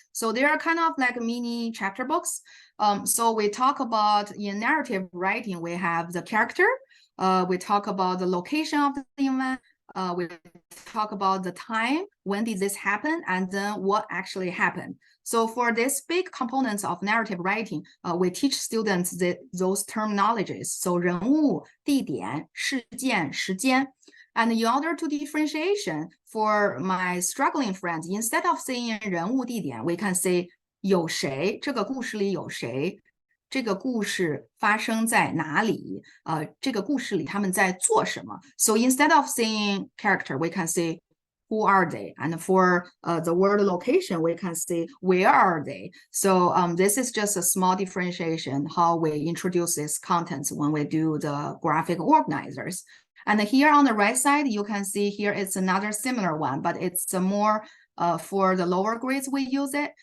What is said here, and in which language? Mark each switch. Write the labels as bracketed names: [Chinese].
[English] So they are kind of like mini chapter books. So we talk about in narrative writing, we have the character. We talk about the location of the event. We talk about the time, when did this happen, and then what actually happened. So for these big components of narrative writing, we teach students those terminologies. [Chinese] So 人物、地点、事件、时间. [English] And in order to differentiation for my struggling friends, instead of saying 人物、地点, we can say [Chinese] 有谁，这个故事里有谁。这个故事发生在哪里？这个故事里他们在做什么？ [English] So instead of saying character, we can say who are they? And for the word location, we can say where are they? So this is just a small differentiation how we introduce these contents when we do the graphic organizers. And here on the right side, you can see here it's another similar one, but it's a more for the lower grades, we use it.